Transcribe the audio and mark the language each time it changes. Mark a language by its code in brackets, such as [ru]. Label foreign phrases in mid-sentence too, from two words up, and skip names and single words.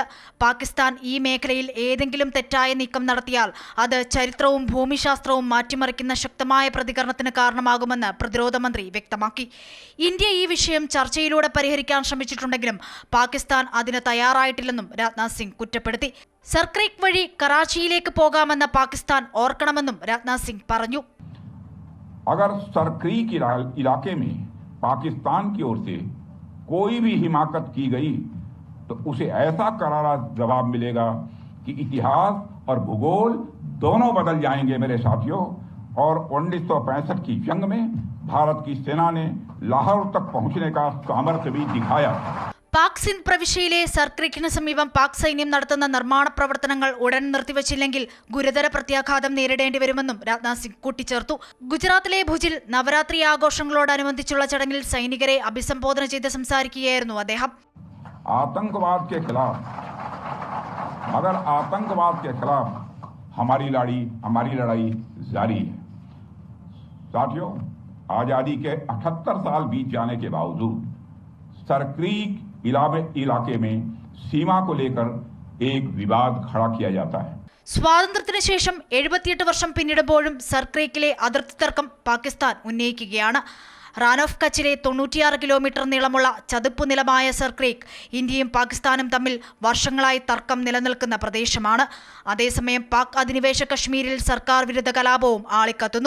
[ml] പാകിസ്ഥാൻ ഈ മേഖലയിൽ ഏതെങ്കിലും തെറ്റായ നീക്കം നടത്തിയാൽ അത് ചരിത്രവും ഭൂമിശാസ്ത്രവും മാറ്റിമറിക്കുന്ന ശക്തമായ പ്രതികരണത്തിന് കാരണമാകുമെന്ന് പ്രതിരോധ മന്ത്രി വ്യക്തമാക്കി. ഇന്ത്യ ഈ വിഷയം ചർച്ചയിലൂടെ പരിഹരിക്കാൻ ശ്രമിച്ചിട്ടുണ്ടെങ്കിലും പാകിസ്ഥാൻ അതിന് തയ്യാറായിട്ടില്ലെന്നും രാജ്നാഥ് സിംഗ് കുറ്റപ്പെടുത്തി. സർക്രിക് വഴി കറാച്ചിയിലേക്ക് പോകാമെന്ന പാകിസ്ഥാൻ ഓർക്കണമെന്നും രാജ്നാഥ് സിംഗ് പറഞ്ഞു. [hi] अगर सरक्रीक इलाके में पाकिस्तान की ओर से कोई भी हिमाकत की गई तो उसे ऐसा करारा जवाब मिलेगा कि इतिहास और भूगोल दोनों बदल जाएंगे मेरे साथियों। और 1965 की जंग में भारत की सेना ने लाहौर तक पहुंचने का सामर्थ्य भी दिखाया. [ml] പാക് സിന്ധ് പ്രവിശ്യയിലെ സർക്രിക്കിന് സമീപം പാക് സൈന്യം നടത്തുന്ന നിർമ്മാണ പ്രവർത്തനങ്ങൾ ഉടൻ നിർത്തിവച്ചില്ലെങ്കിൽ ഗുരുതര പ്രത്യാഘാതം നേരിടേണ്ടി വരുമെന്നും രാജ്നാഥ് സിംഗ് കൂട്ടിച്ചേർത്തു. ഗുജറാത്തിലെ ഭുജിൽ നവരാത്രി ആഘോഷങ്ങളോടനുബന്ധിച്ചുള്ള ചടങ്ങിൽ സൈനികരെ അഭിസംബോധന ചെയ്ത് സംസാരിക്കുകയായിരുന്നു അദ്ദേഹം. [hi] आतंकवाद के खिलाफ हमारी लड़ाई जारी है साथियों। आजादी के 78 साल बीत जाने के बावजूद सरक्रीक इलाके में सीमा को लेकर एक विवाद खड़ा किया जाता है. [ml] സ്വാതന്ത്ര്യത്തിന് ശേഷം 78 വർഷം പിന്നിടുമ്പോഴും സർക്രീക്കിലെ അതിർത്തി തർക്കം പാകിസ്ഥാൻ ഉന്നയിക്കുകയാണ്. റാൻ ഓഫ് കച്ചിലെ 96 കിലോമീറ്റർ നീളമുള്ള ചതുപ്പു നിലമായ സർക്രീക്ക് ഇന്ത്യയും പാകിസ്ഥാനും തമ്മിൽ വർഷങ്ങളായി തർക്കം നിലനിൽക്കുന്ന പ്രദേശമാണ്. അതേസമയം പാക് അധിനിവേശ കശ്മീരിൽ സർക്കാർ വിരുദ്ധ കലാപവും ആളിക്കത്തുന്നു.